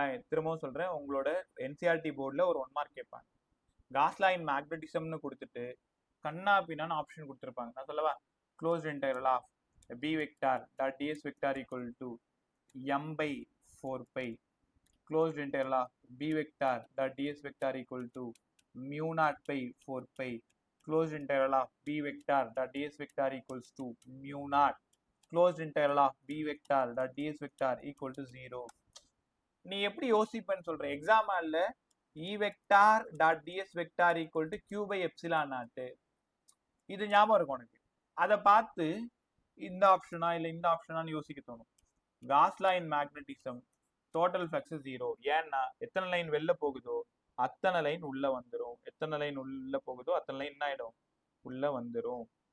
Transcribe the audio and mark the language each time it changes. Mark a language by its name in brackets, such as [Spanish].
[Tamil] திரும்பவும் சொல்றேன், உங்களோட என்சிஆர்டி போர்டில் ஒரு 1 மார்க் கேட்பாங்க. காஸ் லா இன் மேக்னட்டிசம்னு கொடுத்துட்டு கண்ணா பின்னான்னு ஆப்ஷன் கொடுத்துருப்பாங்க. நான் சொல்லவா? [English] Closed integral of B vector dot ds vector equal to m/4π. Closed integral of B vector dot ds vector equal to μ0/4π. closed integral of b vector dot ds vector equals to μ0. closed integral of b vector dot ds vector equal to 0. [Tamil] நீ எப்படி யோசிப்பேன்னு சொல்ற? எக்ஸாம்பிள்ல [English] e vector dot ds vector equal to Q/ε0. [Tamil] இது ஞாபகம் இருக்கும் உனக்கு. அதை பார்த்து இந்த ஆப்ஷனா இல்ல இந்த ஆப்ஷனான்னு யோசிக்க தோணும். காஸ் லா இன் மேக்னட்டிசம் டோட்டல் ஃப்ளக்ஸ் 0. ஏன்னா எத்தனை லைன் வெளில போகுதோ அத்தனை லைன் உள்ள வந்துடும். எத்தனை லைன் உள்ள போகுதோ அத்தனை லைன் என்ன ஆயிடும்? உள்ள வந்துடும்.